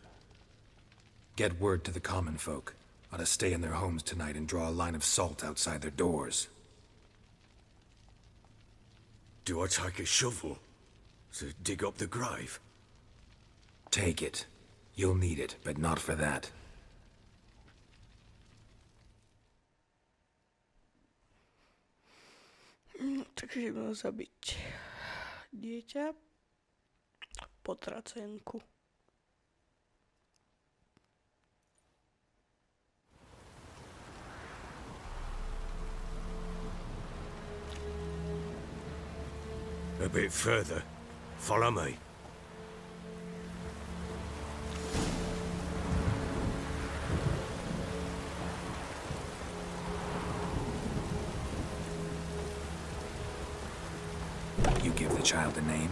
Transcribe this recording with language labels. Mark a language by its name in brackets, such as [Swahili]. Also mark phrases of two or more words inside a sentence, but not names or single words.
[English] Get word to the common folk. Ought to stay in their homes tonight and draw a line of salt outside their doors. Do I take a shovel to dig up the grave? Take it. You'll need it, but not for that. [Slovak] Takže ideme zabiť dieťa, potracenku. [English] A bit further. Follow me. You give the child a name?